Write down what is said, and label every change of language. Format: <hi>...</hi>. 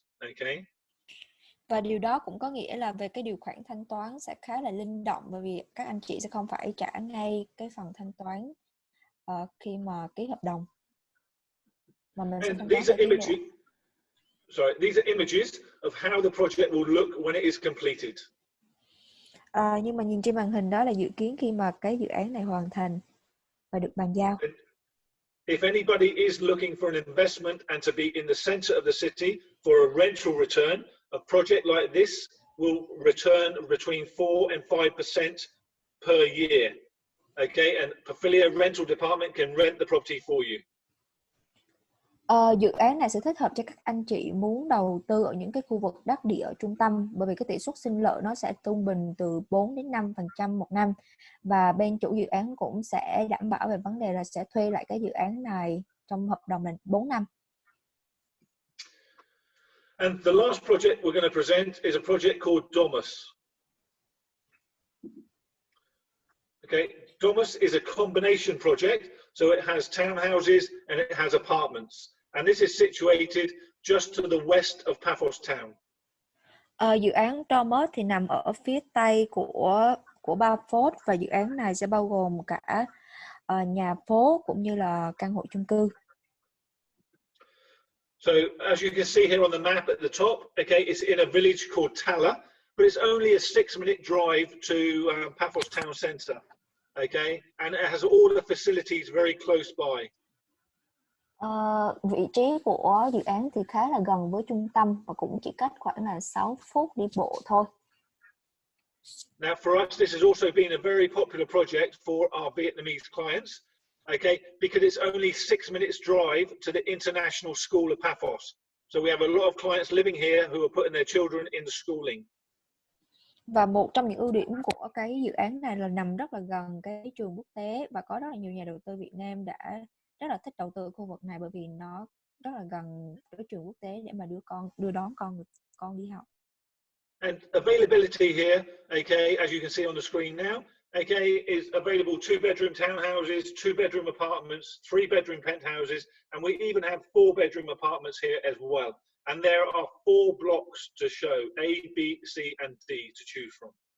<en>Okay.</en> <vi>Và điều đó cũng có nghĩa là về cái điều khoản thanh toán sẽ khá là linh động, bởi vì các anh chị sẽ không phải trả ngay cái phần thanh toán khi mà ký hợp đồng. Mà mình sẽ thanh toán</vi> <en>these are images of how the project will look when it is completed.</en> <vi>Nhưng mà nhìn trên màn hình đó là dự kiến khi mà cái dự án này hoàn thành và được bàn giao.</vi> <en>If anybody is looking for an investment and to be in the center of the city for a rental return, a project like this will return between 4 and 5% per year. Okay, and Pafilia rental department can rent the property for you.</en> <vi>Dự án này sẽ thích hợp cho các anh chị muốn đầu tư ở những cái khu vực đắc địa ở trung tâm, bởi vì cái tỷ suất sinh lợi nó sẽ trung bình từ 4 đến 5% một năm, và bên chủ dự án cũng sẽ đảm bảo về vấn đề là sẽ thuê lại cái dự án này trong hợp đồng là 4 năm.</vi> <en>And the last project we're going to present is a project called Domus. Okay, Domus is a combination project, so it has townhouses and it has apartments. And this is situated just to the west of Paphos town.</en> <vi>Dự án Domus thì nằm ở phía tây của Paphos, và dự án này sẽ bao gồm cả nhà phố cũng như là căn hộ chung cư.</vi> <en>So as you can see here on the map at the top, okay, it's in a village called Tala, but it's only a 6-minute drive to Paphos town centre, okay, and it has all the facilities very close by.</en> <vi>Vị trí của dự án thì khá là gần với trung tâm và cũng chỉ cách khoảng là 6 phút đi bộ thôi.</vi> <en>Now for us, this has also been a very popular project for our Vietnamese clients, okay, because it's only 6 minutes drive to the international school of Paphos. So we have a lot of clients living here who are putting their children in the schooling.</en> <vi>Và một trong những ưu điểm của cái dự án này là nằm rất là gần cái trường quốc tế, và có rất là nhiều nhà đầu tư Việt Nam đã rất là thích đầu tư khu vực này bởi vì nó rất là gần với trường quốc tế để mà đưa đón con đi học.</vi> <en>And availability here, okay, as you can see on the screen now, okay, is available 2-bedroom townhouses, 2-bedroom apartments, 3-bedroom penthouses, and we even have 4-bedroom apartments here as well. And there are 4 blocks to show, A, B, C, and D to choose from.</en>